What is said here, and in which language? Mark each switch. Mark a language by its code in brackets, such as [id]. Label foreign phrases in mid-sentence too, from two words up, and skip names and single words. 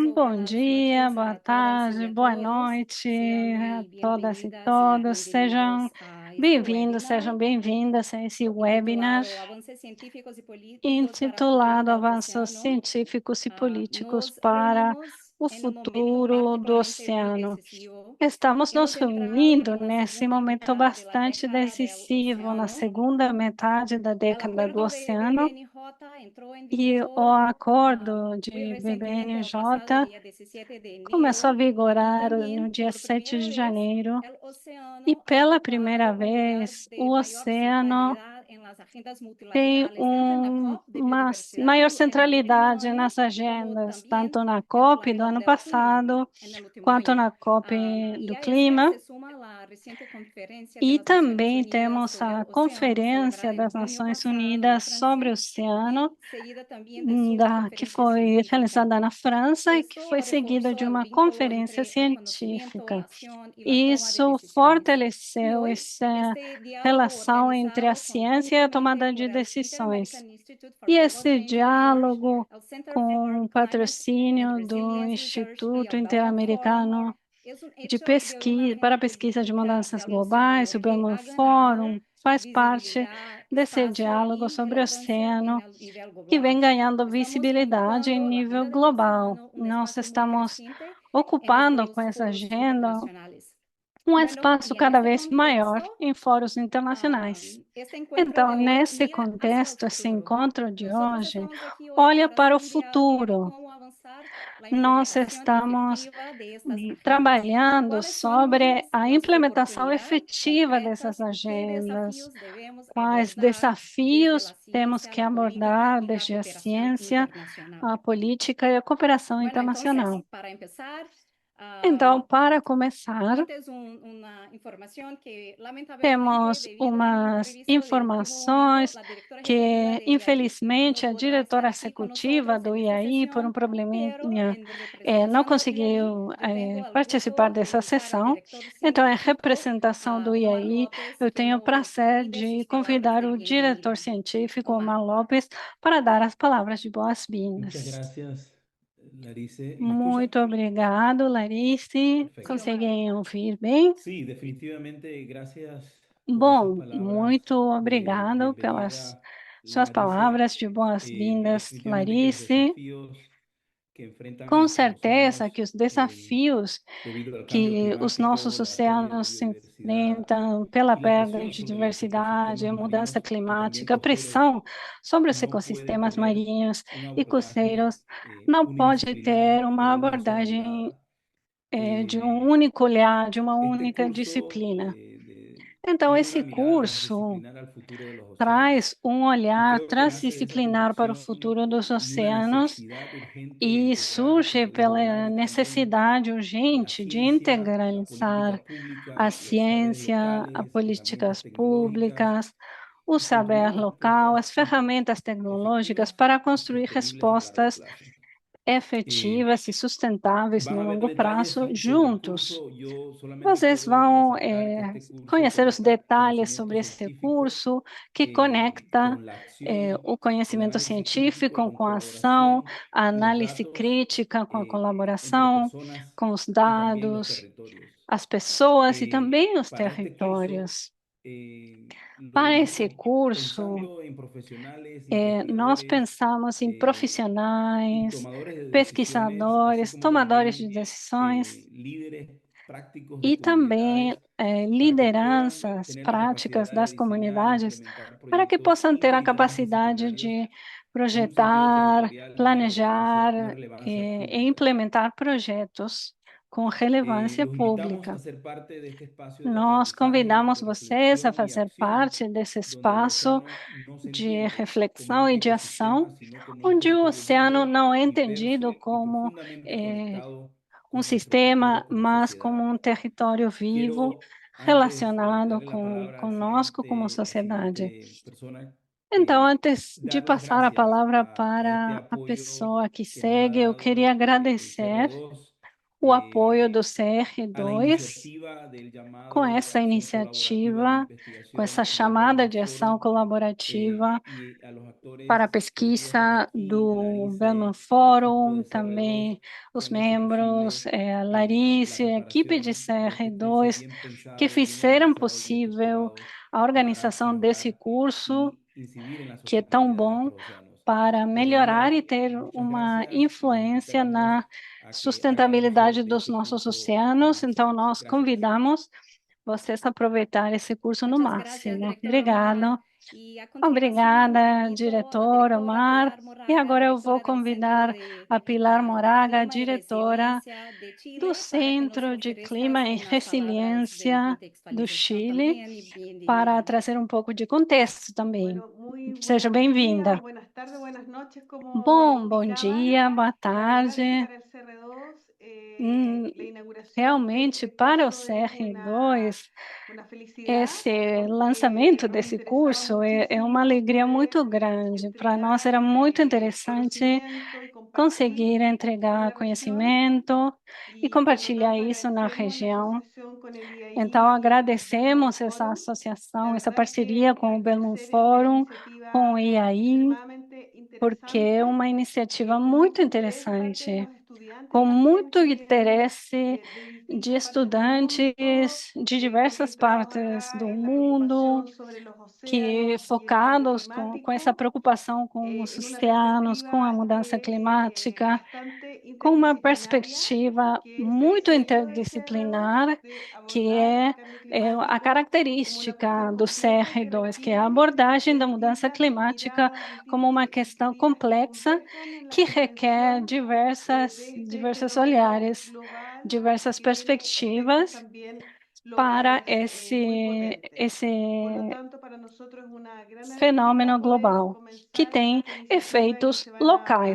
[pt] Bom [es] buenas [pt] dia, [es] noches [pt] boa [es] a todas y [pt] tarde, [es] a [pt] boa [es] todos. [pt] noite [es] Sean [pt] a [es] muy [pt] todas e [es] bienvenidas y [pt] todos. Sejam [es] bienvenidos a este [pt] bem-vindos, [es] webinar [pt] sejam bem-vindas a esse webinar [es] intitulado Avances científicos y políticos para el futuro [pt] intitulado [es] del [pt] Avanços [es] océano. [pt] Científicos e Políticos [es] Nos [pt] para [es] reunimos [pt] o [es] en un momento [pt] futuro do [es] particularmente muy [pt] oceano. [es] decisivo. [pt] Estamos nos [es] Hemos entrado [pt] reunindo [es] en la [pt] nesse [es] segunda [pt] momento [es] mitad de la [pt] bastante [es] década del [pt] decisivo, na [es] océano. [pt] segunda metade da [es] El [pt] década do [es] acuerdo de [pt] oceano, [es] BBNJ entró en [pt] e o [es] vigor [pt] acordo [es] muy [pt] de [es] recientemente, el pasado [pt] BBNJ [es] día 17 de [pt] começou a [es] enero, y [pt] vigorar no [es] también [pt] dia [es] por [pt] 7 [es] primera [pt] de [es] vez [pt] janeiro. [es] el [pt] E [es] océano ha [pt] pela primeira [es] ocupado un lugar [pt] vez, [es] de [pt] o [es] mayor [pt] oceano [es] centralidad en las agendas [pt] tem [es] multilaterales, tanto en la COP de [pt] uma [es] biodiversidad [pt] maior [es] en el último [pt] centralidade [es] año, [pt] nas [es] como [pt] agendas, [es] también [pt] tanto na [es] en [pt] COP [es] la [pt] do [es] COP [pt] ano [es] de junio [pt] passado, [es] en el último [pt] quanto [es] año. [pt] na COP [es] Y [pt] do [es] a ese [pt] clima. [es] se suma la reciente conferencia de [pt] E [es] las Naciones [pt] também [es] Unidas [pt] temos [es] sobre el [pt] a [es] océano, [pt] Conferência [es] celebrada en [pt] das [es] junio [pt] Nações [es] pasado en [pt] Unidas sobre o [es] Francia, y [pt] Oceano, [es] seguida también de su [pt] que [es] conferencia [pt] foi [es] científica. [pt] realizada na França e que [es] Esto [pt] foi seguida [es] reforzó [pt] de [es] el [pt] uma [es] vínculo [pt] conferência [es] entre el conocimiento, la [pt] científica. [es] acción y la toma de [pt] Isso [es] decisiones. Y [pt] fortaleceu [es] hoy, [pt] essa [es] este diálogo [pt] relação entre a [es] organizado [pt] ciência e a [es] conjuntamente [pt] tomada [es] por [pt] de [es] el [pt] decisões. [es] Inter-American Institute for [pt] E [es] Global [pt] esse [es] Change New York, [pt] diálogo [es] el Center for [pt] com o [es] Climate and [pt] patrocínio do [es] Resilience Research y [pt] Instituto [es] el Belmont Forum [pt] Interamericano [es] es un [pt] de [es] hecho de una [pt] pesquisa, para a [es] agenda [pt] pesquisa de [es] política [pt] mudanças [es] del océano [pt] globais, o [es] que [pt] Belmont [es] ha ganado [pt] Forum, faz parte [es] visibilidad, [pt] desse [es] espacio [pt] diálogo [es] y [pt] sobre o [es] relevancia en [pt] oceano, [es] el nivel [pt] que vem [es] global. [pt] ganhando [es] Estamos [pt] visibilidade em [es] ocupando la [pt] nível [es] agenda del [pt] global. [es] océano, un [pt] Nós [es] espacio muy [pt] estamos [es] creciente en [pt] ocupando com [es] estos [pt] essa [es] foros [pt] agenda [es] internacionales. [pt] um [es] Bueno, [pt] espaço [es] y en [pt] cada [es] este [pt] vez maior [es] contexto, [pt] em fóruns internacionais. [es] este encuentro [pt] Então, [es] de hoy [pt] nesse [es] mira hacia el [pt] contexto, esse [es] futuro. [pt] encontro de [es] Nosotros [pt] hoje [es] estamos aquí hoy [pt] olha [es] para hacer [pt] para o [es] un diálogo de [pt] futuro. [es] cómo avanzar la [pt] Nós [es] implementación [pt] estamos [es] efectiva de estas agendas. [pt] trabalhando [es] ¿Cuáles son [pt] sobre a [es] las [pt] implementação [es] oportunidades [pt] efetiva dessas [es] concretas y qué [pt] agendas, [es] desafíos debemos [pt] quais [es] abordar desde la [pt] desafios temos [es] ciencia, [pt] que [es] la política [pt] abordar [es] y la [pt] desde a [es] cooperación [pt] ciência, [es] internacional? [pt] a política e a cooperação [es] Bueno, entonces, [pt] internacional. [es] para empezar, [pt] Então, para começar, [es] antes una información que lamentablemente, [pt] temos [es] debido a un [pt] umas [es] imprevisto de último momento, [pt] informações [es] la directora ejecutiva [pt] que, [es] de IAI [pt] infelizmente, [es] no [pt] a [es] podrá estar [pt] diretora [es] aquí con [pt] executiva [es] nosotros [pt] do [es] en esta [pt] IAI, por um [es] sesión, pero [pt] probleminha, [es] en [pt] não [es] representación del IAI, [pt] conseguiu [es] yo tengo el [pt] participar [es] gusto de [pt] dessa [es] invitar al [pt] sessão. [es] director [pt] Então, em [es] científico, [pt] representação do [es] Omar [pt] IAI, [es] López, [pt] eu [es] que [pt] tenho o [es] nos [pt] prazer [es] brinde [pt] de [es] sus palabras [pt] convidar [es] de [pt] o diretor [es] bienvenida. [pt] científico, Omar. Omar Lopes, para dar as palavras de [es] Muchas [pt] boas-vindas. [es] gracias, Larice. ¿Me escuchan? [pt] Muito obrigado, Larice. [es] Sí, Perfecto. Omar. [pt] Conseguem ouvir bem? [es] Sí, definitivamente, gracias por esas [pt] Bom, [es] palabras [pt] muito [es] de [pt] obrigado pelas [es] bienvenida, [pt] suas [es] Larice. [pt] palavras de boas-vindas, [es] Definitivamente que los [pt] Larice. [es] desafíos que enfrentan [pt] Com [es] nuestros [pt] certeza que [es] océanos [pt] os desafios [es] debido al cambio [pt] que os nossos [es] climático, la pérdida de [pt] oceanos se [es] biodiversidad [pt] enfrentam pela [es] y la [pt] perda [es] presión [pt] de [es] sobre los [pt] diversidade, a [es] ecosistemas [pt] mudança [es] marinos y también [pt] climática, a [es] costeros [pt] pressão sobre os [es] no puede [pt] ecossistemas [es] tener [pt] marinhos [es] un [pt] e [es] abordaje [pt] costeiros, não pode ter [es] unidisciplinar [pt] uma [es] o una sola [pt] abordagem [es] mirada. [pt] de um Eh, único olhar, de uma [es] Este [pt] única [es] curso [pt] disciplina. Então, [es] tiene una [pt] esse [es] mirada [pt] curso [es] transdisciplinar al futuro de los océanos [pt] traz um [es] y [pt] olhar [es] creo que nace de esa [pt] transdisciplinar para o [es] convicción [pt] futuro dos [es] y una [pt] oceanos [es] necesidad urgente de [pt] e [es] integrar, [pt] surge [es] como dijo [pt] pela [es] Gladys también, [pt] necessidade [es] la [pt] urgente de [es] ciencia, la [pt] integralizar [es] política [pt] a [es] pública, los saberes [pt] ciência, as [es] locales, herramientas [pt] políticas [es] tecnológicas [pt] públicas, o [es] y [pt] saber [es] construir [pt] local, as [es] respuestas [pt] ferramentas tecnológicas [es] efectivas [pt] para [es] y [pt] construir [es] sostenibles a largo [pt] respostas [es] plazo. Eh, [pt] efetivas e sustentáveis [es] Van [pt] no [es] a ver [pt] longo [es] detalles [pt] prazo [es] sobre el [pt] juntos. [es] curso. Yo solamente [pt] Vocês [es] puedo [pt] vão [es] resaltar que este curso [pt] conhecer os [es] conecta [pt] detalhes [es] conocimiento [pt] sobre esse [es] científico [pt] curso que conecta [es] con la acción, [pt] o [es] el [pt] conhecimento [es] análisis crítico, [pt] científico [es] con [pt] com a ação, [es] colaboración [pt] a [es] y los [pt] análise [es] datos [pt] crítica com a [es] entre [pt] colaboração, [es] personas [pt] com os [es] y también los [pt] dados, [es] territorios. [pt] as pessoas e também os [es] Para este curso, [pt] territórios. [es] lo [pt] Para esse [es] dividimos [pt] curso, [es] pensando en profesionales, [pt] nós [es] investigadores [pt] pensamos em [es] y [pt] profissionais, [es] tomadores de decisiones, así [pt] pesquisadores, [es] como [pt] tomadores de [es] también [pt] decisões [es] líderes prácticos de [pt] e também [es] comunidades para que puedan [pt] lideranças [es] tener la [pt] práticas [es] capacidad de [pt] das [es] diseñar e [pt] comunidades [es] implementar [pt] para que [es] proyectos [pt] possam ter a capacidade [es] interdisciplinarios [pt] de [es] con un sentido [pt] projetar, [es] territorial y de [pt] planejar [es] relevancia [pt] e [es] pública. [pt] implementar projetos com relevância [es] Los invitamos a [pt] pública. [es] ser parte de este espacio de [pt] Nós [es] aprendizaje, [pt] convidamos [es] de [pt] vocês a [es] reflexión y [pt] fazer [es] acción, [pt] parte desse [es] donde el [pt] espaço [es] océano no se [pt] de [es] entiende como [pt] reflexão [es] un [pt] e de ação, [es] ecosistema, sino como un [pt] onde o [es] territorio [pt] oceano [es] vivo, [pt] não é entendido [es] diverso y [pt] como [es] profundamente eh, conectado [pt] um [es] con nuestro [pt] sistema, [es] futuro como [pt] mas como [es] sociedad. [pt] um território vivo [es] Quiero, antes de [pt] relacionado [es] darle la palabra [pt] conosco como [es] la [pt] sociedade. [es] siguiente persona, [pt] Então, antes de [es] dar las [pt] passar a [es] gracias [pt] palavra [es] a este [pt] para a [es] apoyo [pt] pessoa que [es] que nos ha [pt] segue, eu queria [es] dado el [pt] agradecer [es] CR2 [pt] o apoio do [es] a la [pt] CR2 [es] iniciativa del [pt] com [es] llamado [pt] essa [es] Acción Colaborativa de [pt] iniciativa, com essa [es] Investigación del [pt] chamada [es] Bellman [pt] de ação [es] Forum [pt] colaborativa [es] y a los [pt] para a [es] actores queridos [pt] pesquisa [es] aquí, [pt] do Bellman [es] Larice, el equipo [pt] Forum, [es] de [pt] também [es] CR2, [pt] os [es] que han hecho [pt] membros, [es] posible [pt] a [es] la [pt] Larice, a equipe de [es] preparación de este curso [pt] CR2, [es] bien [pt] que [es] pensado, bien [pt] fizeram [es] organizado, bien [pt] possível [es] estructurado [pt] a [es] para [pt] organização desse [es] mejorar [pt] curso, [es] y incidir en la [pt] que é tão [es] sostenibilidad de [pt] bom [es] nuestros océanos. [pt] para [es] Desde [pt] melhorar e [es] luego, [pt] ter [es] muchas [pt] uma [es] gracias. Les [pt] influência [es] invitamos [pt] na [es] a que hagan uso [pt] sustentabilidade [es] de [pt] dos [es] este [pt] nossos [es] curso al [pt] oceanos. Então, [es] máximo. [pt] nós [es] Gracias. [pt] convidamos vocês a aproveitar esse curso no [es] Muchas gracias, [pt] máximo. [es] director Omar. [pt] Obrigado. [es] Y a continuación, [pt] Obrigada, [es] invito a la [pt] diretor [es] directora [pt] Omar. [es] Pilar [pt] E [es] Moraga, [pt] agora eu vou [es] directora del Centro [pt] convidar [es] de [pt] a Pilar Moraga, [es] Clima y [pt] diretora [es] Resiliencia de [pt] do [es] Chile, para que nos [pt] Centro de [es] ofrezcas [pt] Clima e [es] unas palabras de [pt] Resiliência do [es] contextualización [pt] Chile, [es] también y [pt] para [es] bienvenida. [pt] trazer um pouco de contexto também. [es] Bueno, muy [pt] Seja [es] buenos días, [pt] bem-vinda. [es] buenas tardes, buenas noches, como [pt] Bom [es] indicaban. [pt] dia, boa [es] La verdad es que [pt] tarde. [es] para el CR2, Hum, la inauguración de [pt] Realmente, [es] este [pt] para o [es] curso es [pt] CR2, [es] una felicidad [pt] esse [es] porque [pt] lançamento [es] nos [pt] desse [es] interesaba [pt] curso é uma [es] muchísimo [pt] alegria muito [es] poder [pt] grande. Para nós [es] entregar [pt] era muito interessante [es] conocimiento y compartir [pt] conseguir [es] en [pt] entregar [es] la región [pt] conhecimento e [es] y por lo [pt] compartilhar [es] tanto [pt] isso na [es] agradecemos la [pt] região. [es] asociación con el [pt] Então, [es] IAI y el Bellman [pt] agradecemos essa [es] Forum. La [pt] associação, essa [es] verdad es [pt] parceria [es] que [pt] com o [es] al [pt] Bellman [es] parecer esta [pt] Forum, com o [es] iniciativa es [pt] IAI, [es] extremadamente [pt] porque é [es] interesante, [pt] uma iniciativa [es] con [pt] muito [es] mucho interés de parte de [pt] interessante, [es] los estudiantes [pt] com [es] y la [pt] muito [es] gente que vienen [pt] interesse [es] de [pt] de [es] distintas partes del mundo, [pt] estudantes de diversas [es] concentrados [pt] partes [es] acá [pt] do [es] en la [pt] mundo, [es] preocupación sobre los [pt] que [es] océanos y el cambio [pt] focados com essa [es] climático, [pt] preocupação com os [es] en una [pt] oceanos, com a [es] perspectiva [pt] mudança climática, [es] bastante [pt] com uma [es] interdisciplinaria, [pt] perspectiva [es] que es el [pt] muito [es] sello del CR2, [pt] interdisciplinar, [es] de [pt] que [es] abordar [pt] é, [es] el cambio [pt] a [es] climático como una [pt] característica [es] cuestión [pt] do [es] compleja que [pt] CR2, que é a [es] requiere [pt] abordagem da mudança [es] distintas [pt] climática [es] miradas, [pt] como uma [es] distintas [pt] questão [es] disciplinas que [pt] complexa [es] converjan en la [pt] que requer [es] comprensión de este [pt] diversos [es] fenómeno [pt] olhares, [es] global [pt] diversas [es] que tiene efectos [pt] perspectivas [es] también [pt] para [es] locales muy potentes. [pt] esse [es] Por lo tanto, para nosotros es una gran [pt] fenômeno [es] alegría poder [pt] global, que [es] comenzar [pt] tem [es] esta iniciativa en que [pt] efeitos [es] se van a